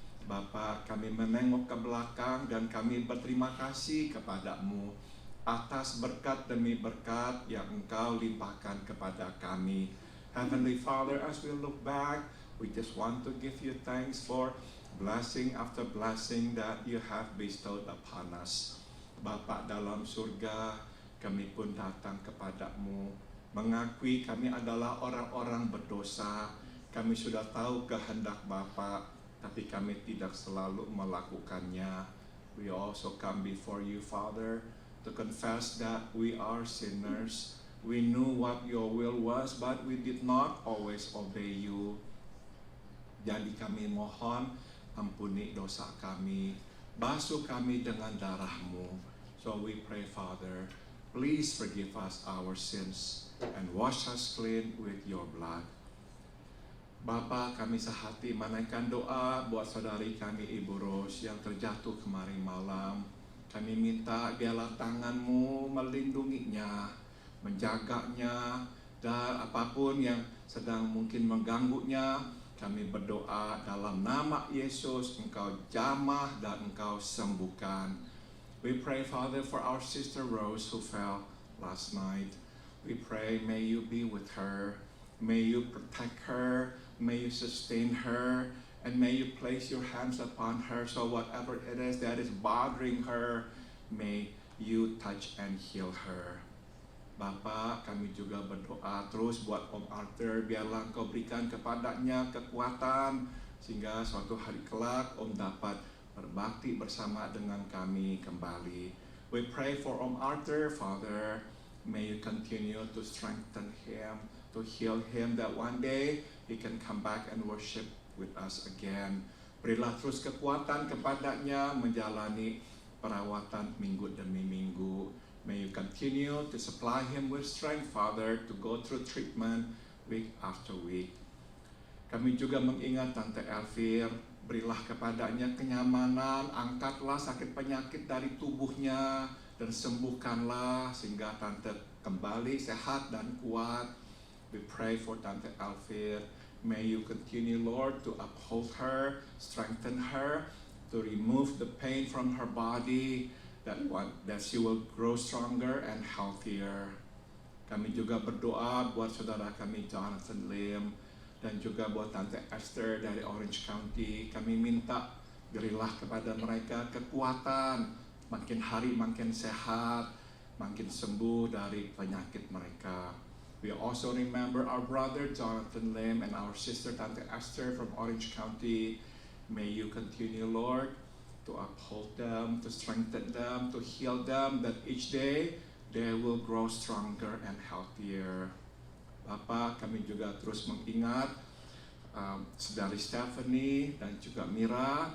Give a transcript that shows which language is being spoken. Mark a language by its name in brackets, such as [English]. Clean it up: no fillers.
[Indonesian] Bapa, kami menengok ke belakang dan kami berterima kasih kepada-Mu atas berkat demi berkat yang Engkau limpahkan kepada kami. [English] Heavenly Father, as we look back, we just want to give you thanks for blessing after blessing that you have bestowed upon us. [Indonesian] Bapa dalam surga, kami pun datang kepada-Mu, mengakui kami adalah orang-orang berdosa. Kami sudah tahu kehendak Bapa, tapi kami tidak selalu melakukannya. [English] We also come before you, Father, to confess that we are sinners. We knew what your will was, but we did not always obey you. [Indonesian] Jadi kami mohon ampuni dosa kami, basuh kami dengan darah-Mu. [English] So we pray, Father, please forgive us our sins and wash us clean with your blood. [Indonesian] Bapa, kami sehati menaikkan doa buat saudari kami Ibu Rose yang terjatuh kemarin malam. Kami minta biarlah tangan-Mu melindunginya, menjaganya, dan apapun yang sedang mungkin mengganggunya, kami berdoa dalam nama Yesus, Engkau jamah dan Engkau sembuhkan. [English] We pray, Father, for our sister Rose who fell last night. We pray, may you be with her, may you protect her, may you sustain her, and may you place your hands upon her, so whatever it is that is bothering her, may you touch and heal her. [Indonesian] Bapa, kami juga berdoa terus buat Om Arthur, biarlah Engkau berikan kepadanya kekuatan, sehingga suatu hari kelak Om dapat berbakti bersama dengan kami kembali. [English] We pray for Om Arthur, Father. May you continue to strengthen him, to heal him, that one day he can come back and worship with us again. [Indonesian] Berilah terus kekuatan kepadanya menjalani perawatan minggu demi minggu. [English] May you continue to supply him with strength, Father, to go through treatment week after week. [Indonesian] Kami juga mengingat Tante Elvir, berilah kepadanya kenyamanan, angkatlah sakit penyakit dari tubuhnya, dan sembuhkanlah sehingga Tante kembali sehat dan kuat. [English] We pray for Tante Elvir. May you continue, Lord, to uphold her, strengthen her, to remove the pain from her body, that she will grow stronger and healthier. [Indonesian] Kami juga berdoa buat saudara kami Jonathan Lim, dan juga buat Tante Esther dari Orange County. Kami minta berilah kepada mereka kekuatan, makin hari makin sehat, makin sembuh dari penyakit mereka. [English] We also remember our brother Jonathan Lim and our sister Tante Esther from Orange County. May you continue, Lord, to uphold them, to strengthen them, to heal them, that each day they will grow stronger and healthier. [Indonesian] Bapak, kami juga terus mengingat Saudari Stephanie dan juga Mira.